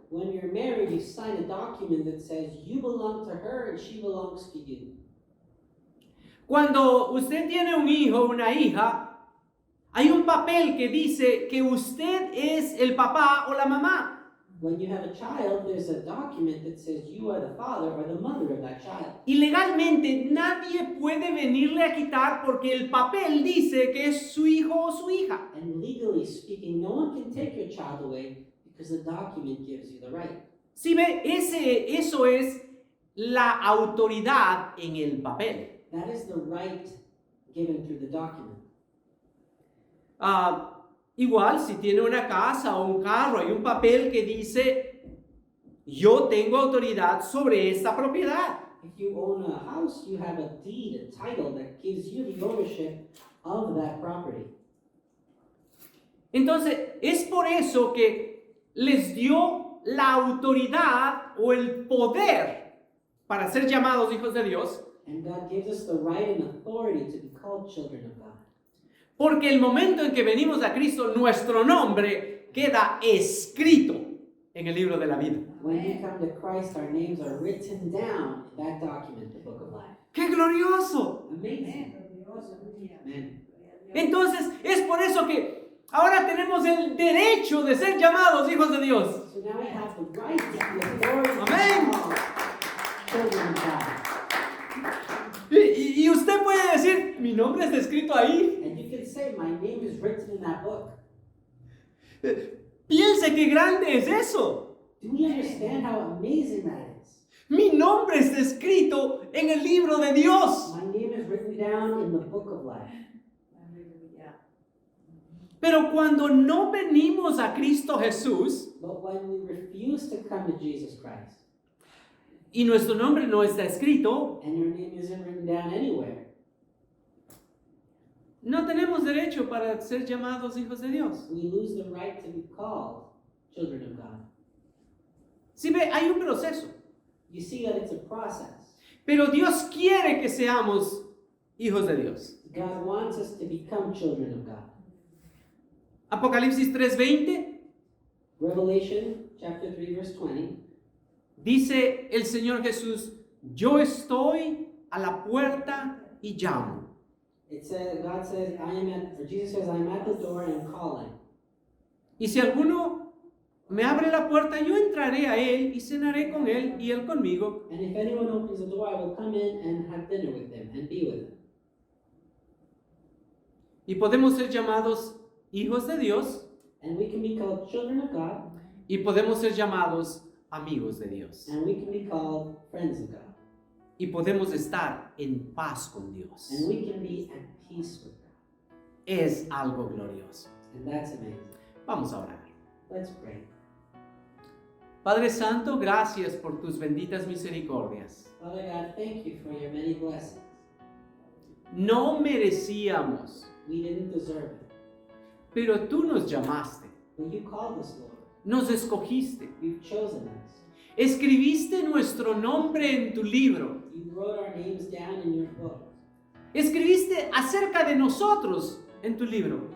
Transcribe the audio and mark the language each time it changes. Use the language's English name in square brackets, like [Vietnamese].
[English] When you're married, you sign a document that says you belong to her and she belongs to you. [Spanish] Cuando usted tiene un hijo o una hija, hay un papel que dice que usted es el papá o la mamá. [English] When you have a child, there's a document that says you are the father or the mother of that child. [Spanish] Y legalmente nadie puede venirle a quitar porque el papel dice que es su hijo o su hija. [English] And legally speaking, no one can take your child away because the document gives you the right. [Spanish] Si ve, eso es la autoridad en el papel. [English] That is the right given through the document. [Spanish] Igual, si tiene una casa o un carro, hay un papel que dice, yo tengo autoridad sobre esta propiedad. [English] If you own a house, you have a deed, a title that gives you the ownership of that property. [Spanish] Entonces, es por eso que les dio la autoridad o el poder para ser llamados hijos de Dios. [English] And God gives us the right and authority to be called children of God. [Spanish] Porque el momento en que venimos a Cristo, nuestro nombre queda escrito en el libro de la vida. [English] When we come to Christ, our names are written down in that document, the book of life. [Spanish] ¡Qué glorioso! [English] Amazing. Amen. [Spanish] Entonces, es por eso que ahora tenemos el derecho de ser llamados hijos de Dios. [English] So now we have the right to be authority to be Amen. called children of God. [Spanish] Y usted puede decir, mi nombre está escrito ahí. [English] And you can say, my name is written in that book. [Spanish] Piense qué grande es eso. [English] Do we understand how amazing that is? [Spanish] Mi nombre está escrito en el libro de Dios. [English] My name is written down in the book of life. [Spanish] Pero cuando no venimos a Cristo Jesús [English] But when we refuse to come to Jesus Christ, [Spanish] y nuestro nombre no está escrito, [English] and your name isn't written down anywhere, [Spanish] no tenemos derecho para ser llamados hijos de Dios. [English] we lose the right to be called children of God. [Spanish] Si ve, hay un proceso. [English] You see that it's a process. [Spanish] Pero Dios quiere que seamos hijos de Dios. [English] God wants us to become children of God. [Spanish] Apocalipsis 3:20 [English] Revelation chapter 3, verse 20. [Spanish] dice el Señor Jesús, yo estoy a la puerta y llamo. [English] It says, God says, Jesus says, I am at the door and I'm calling. [Spanish] Y si alguno me abre la puerta, yo entraré a él y cenaré con él y él conmigo. [English] And if anyone opens the door, I will come in and have dinner with them and be with them. [Spanish] Y podemos ser llamados hijos de Dios [English] And we can be called children of God, [Spanish] y podemos ser llamados amigos de Dios. [English] and we can be called friends of God. [Spanish] Y podemos estar en paz con Dios. [English] And we can be at peace with God. [Spanish] Es algo glorioso. [English] And that's amazing. [Spanish] Vamos a orar. [English] Let's pray. [Spanish] Padre Santo, gracias por tus benditas misericordias. [English] Father God, thank you for your many blessings. [Spanish] No merecíamos, [English] We didn't deserve it, [Spanish] pero tú nos llamaste. [English] but you called us, Lord. [Spanish] Nos escogiste. [English] You've chosen us. [Spanish] Escribiste nuestro nombre en tu libro. [English] You wrote our names down in your book. [Spanish] Escribiste acerca de nosotros en tu libro.